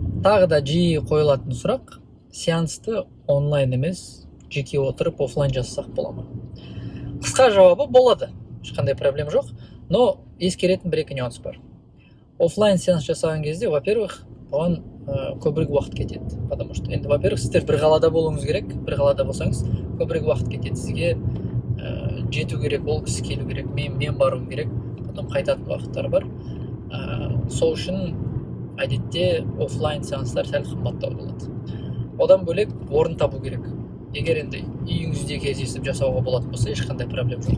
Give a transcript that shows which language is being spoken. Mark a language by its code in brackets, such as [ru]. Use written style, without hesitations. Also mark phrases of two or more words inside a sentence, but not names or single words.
[kk] Тағы да жиі қойылатын сұрақ, сеансты онлайн емес, жеке отырып офлайн жасасақ бола ма? Қысқа жауабы болады, ешқандай проблема жоқ, но ескеретін бір-екі нюанс бар. Офлайн сеанс жасаған кезде, во-первых, оған көбірек уақыт кетеді, [ru] потому что енді, во-первых, [kk] сіздер бір қалада болуыңыз керек, бір қалада болсаңыз көбірек уақыт кетеді, сізге жету керек, ол кісі келу керек, мен баруым керек, потом қайтатын уақыттар бар. Сол үшін әдетте офлайн сеанстар сәл қымбаттау болады. Одан бөлек орын табу керек. Егер енді үйіңізде кездесіп жасауға болатын болса, ешқандай проблема жоқ.